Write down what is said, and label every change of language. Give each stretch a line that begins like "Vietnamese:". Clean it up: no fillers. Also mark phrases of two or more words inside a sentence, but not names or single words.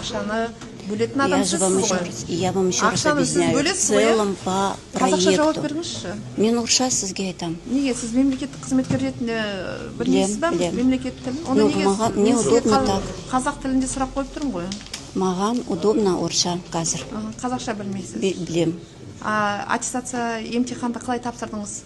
Kazakh: Акшаны бөлетін адам сіз ғой.
Russian: Я вам еще раз объясняю. В целом по
Kazakh: Қазақша жауап
Russian: проекту.
Kazakh: беріңізші. Мен орысша сізге айтам. Неге сіз мемлекеттік қызметкер ретінде білмейсіз ба? Мемлекет тілін. Онда
Russian: Мне удобно так.
Kazakh: Қазақ тілінде сұрақ қойып тұрмын ғой. Маған удобно орысша қазір. Қазақша білмейсіз. Білем. Аттестация емтиханды қалай тапсырдыңыз?